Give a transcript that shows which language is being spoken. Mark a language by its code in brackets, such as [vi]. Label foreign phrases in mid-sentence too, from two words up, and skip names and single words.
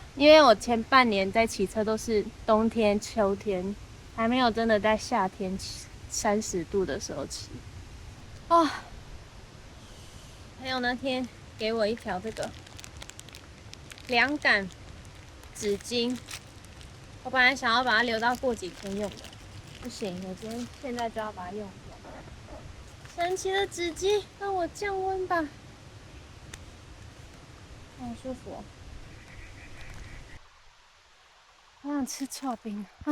[zh] 因為我前半年在騎車都是冬天、秋天，還沒有真的在夏天30度的時候騎。哦，還有那天給我一條這個涼感紙巾，我本來想要把它留到過幾天用的，不行，我現在就要把它用掉。神奇的紙巾，讓我降溫吧，好舒服哦。好想吃剉冰啊！